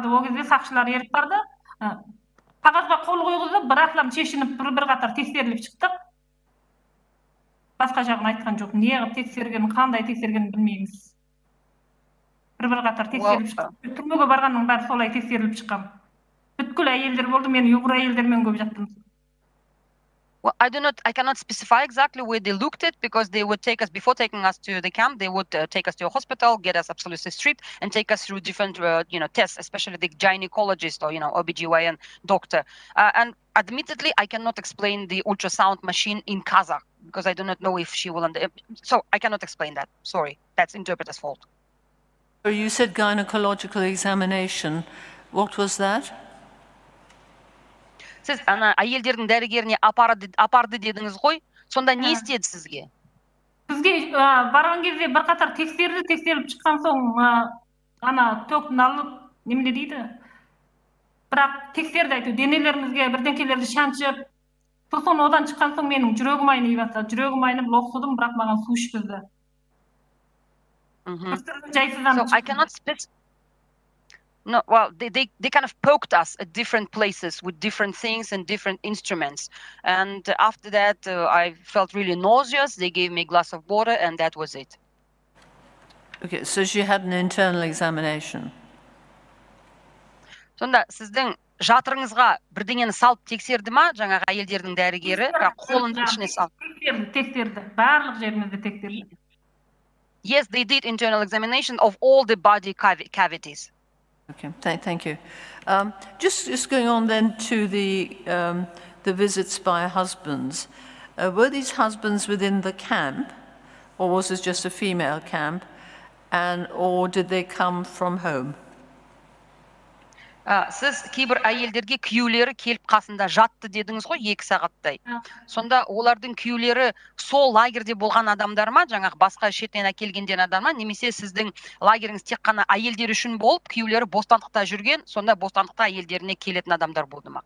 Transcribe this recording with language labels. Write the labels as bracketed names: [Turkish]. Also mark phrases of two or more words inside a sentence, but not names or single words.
[Kazakh] О кезде сақшылар еріп барды. Қағазға қол қойғызып, бір-ақлам шешініп, бір қатар тексеріліп шықтық. Басқа жағын айтқан жоқ. Не қып тексерген, қандай тексерген білмейміз. Бір қатар тексеріліп шықтық. Түрмеге барғанның бәрі солай тексеріліп шыққан. Бүткіл әйелдер болды, мен ұйғыр әйелдермен көп жаттым. [English] Well, I cannot specify exactly where they looked at because they would take us, before taking us to the camp, they would take us to a hospital, get us absolutely stripped and take us through different, tests, especially the gynecologist or, OBGYN doctor. And admittedly, I cannot explain the ultrasound machine in Kazakh because I do not know if she will, so I cannot explain that. Sorry, that's interpreter's fault. So you said gynecological examination. What was that? [Kazakh] Сіз ана әйелдердің дәрігеріне апарды дедіңіз ғой, сонда не істеді сізге? Бізге барған кезде бір қатар тексеріліп шыққан соң, ана тоқтын алып, немене дейді? Бірақ тексерді айту, денелерімізге бірдеңкелерді шаншып, сосын одан шыққан соң менің жүрегім айнай бастады. Жүрегім айнып, лоқсыдым, бірақ маған су ішкізді. [English] So I cannot specify. No, well, they kind of poked us at different places with different things and different instruments. And after that, I felt really nauseous. They gave me a glass of water, and that was it. Okay, so she had an internal examination. [Kazakh] Сонда сіздің жатырыңызға бірдеңені салып тексерді ма, жаңағы әйелдердің дәрігері, қолының ішіне салып? Тексерді. Барлық жерімізді тексерді. [English] Yes, they did internal examination of all the body cavities. Okay, thank you. Just going on then to the visits by husbands. Were these husbands within the camp, or was this just a female camp, or did they come from home? [Kazakh] Сіз кейбір әйелдерге күйеулері келіп қасында жатты дедіңіз ғой 2 сағаттай. Сонда олардың күйеулері сол лагерде болған адамдар ма, жаңағы басқа шетінен әкелгенден адам ма, немесе сіздің лагеріңіз тек қана әйелдер үшін болып, күйеулері бостандықта жүрген, сонда бостандықта әйелдеріне келетін адамдар болды ма?